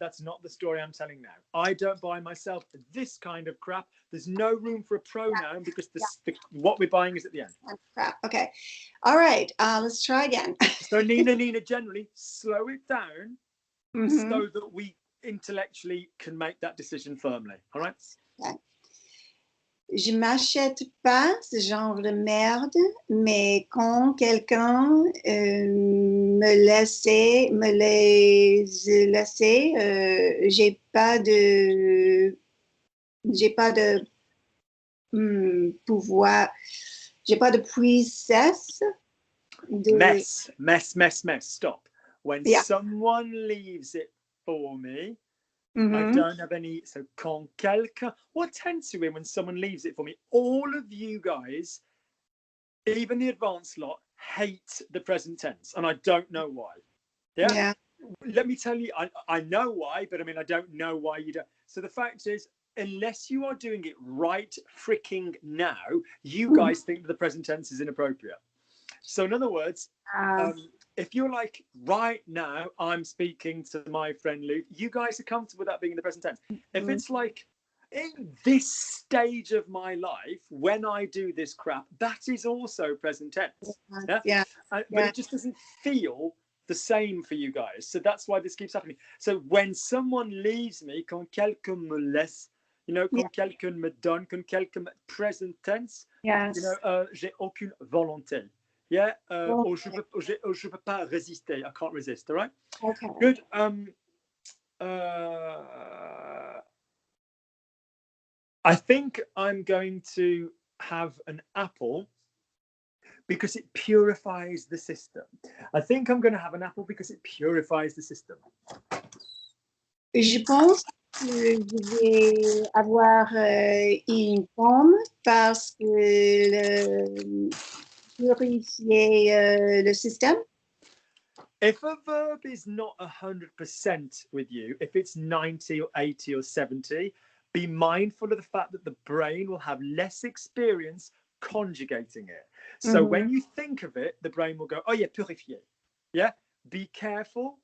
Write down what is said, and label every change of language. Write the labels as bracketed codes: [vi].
[en] That's not the story I'm telling now. I don't buy myself this kind of crap. There's no room for a pronoun because what we're buying is at the end. Crap. Okay. All right. Let's try again. So Nina, generally slow it down so that we intellectually can make that decision firmly. All right. Okay. [fr] Je m'achète pas ce genre de merde, mais quand quelqu'un me laisse, j'ai pas de pouvoir, j'ai pas de puissance. [en] Mess. Stop. When someone leaves it for me, I don't have any. So, [fr] quand quelqu'un. [en] What tense are you in when someone leaves it for me? All of you guys, even the advanced lot, hate the present tense, and I don't know why. Yeah. Let me tell you, I know why, but I mean, I don't know why you don't. So the fact is, unless you are doing it right freaking now, you guys think that the present tense is inappropriate. So in other words, if you're like, right now, I'm speaking to my friend Luke, you guys are comfortable with that being in the present tense. If it's like, in this stage of my life, when I do this crap, that is also present tense. Yeah. But it just doesn't feel the same for you guys. So that's why this keeps happening. So when someone leaves me, [fr] quand quelqu'un me laisse, [en] you know, [fr] quand quelqu'un me donne, quand quelqu'un present tense, you know, j'ai aucune volonté. Yeah, je peux pas résister. [en] I can't resist. All right. Okay. Good. I think I'm going to have an apple because it purifies the system. I think I'm going to have an apple because it purifies the system. [fr] Je pense que je vais avoir une pomme parce que purifier le système. [en] If a verb is not 100% with you, if it's 90 or 80 or 70, be mindful of the fact that the brain will have less experience conjugating it. So when you think of it, the brain will go, oh yeah, purifier. Yeah. Be careful.